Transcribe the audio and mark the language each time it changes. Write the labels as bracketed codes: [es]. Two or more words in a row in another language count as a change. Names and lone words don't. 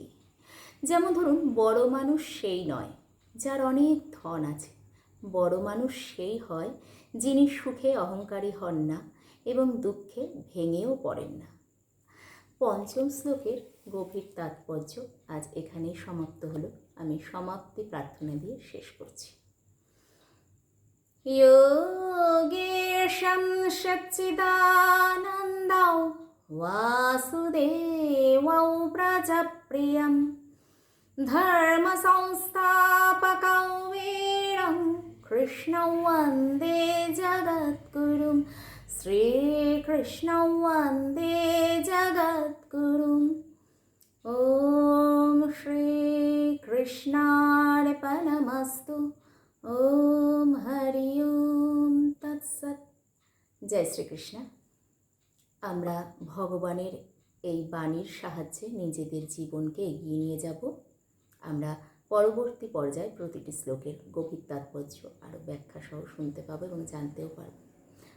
[bn] যেমন ধরুন, বড় মানুষ সেই নয় যার অনেক ধন আছে, বড় মানুষ সেই হয় যিনি সুখে অহংকারী হন না এবং দুঃখে ভেঙেও পড়েন না। পঞ্চম শ্লোকের গভীর তাৎপর্য আজ এখানেই সমাপ্ত হলো। আমি সমাপ্তি প্রার্থনা দিয়ে শেষ করছি। [sa] योगेशं सच्चिदानन्दौ वासुदेवौ प्रजप्रियं धर्मसंस्थापकौ वीरं कृष्णौ वन्दे जगद्गुरुं श्रीकृष्णौ वन्दे जगद्गुरुम्। ॐ श्रीकृष्णार्पणमस्तु। ওম হরি ওম তৎসৎ। [bn] জয় শ্রীকৃষ্ণ। আমরা ভগবানের এই বাণীর সাহায্যে নিজেদের জীবনকে এগিয়ে নিয়ে যাব। আমরা পরবর্তী পর্যায়ে প্রতিটি শ্লোকের গভীর তাৎপর্য আরও ব্যাখ্যা সহ শুনতে পাবো এবং জানতেও পারব।